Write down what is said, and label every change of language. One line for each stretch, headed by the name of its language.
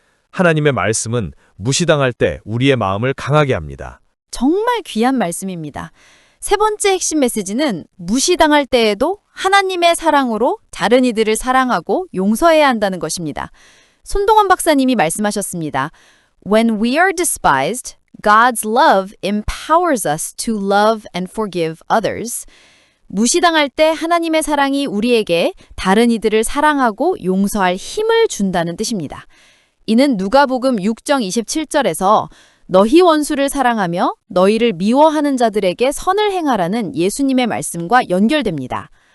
Korean: 하나님의 말씀은 무시당할 때 우리의 마음을 강하게 합니다. 정말 귀한 말씀입니다. 세 번째 핵심 메시지는 무시당할 때에도 하나님의 사랑으로 다른 이들을 사랑하고 용서해야 한다는 것입니다. 손동원 박사님이 말씀하셨습니다.
English: When we are despised, God's love empowers us to love and forgive others.
Korean: 무시당할 때 하나님의 사랑이 우리에게 다른 이들을 사랑하고 용서할 힘을 준다는 뜻입니다. 이는 누가복음 6장 27절에서 너희 원수를 사랑하며 너희를 미워하는 자들에게 선을 행하라는 예수님의 말씀과 연결됩니다.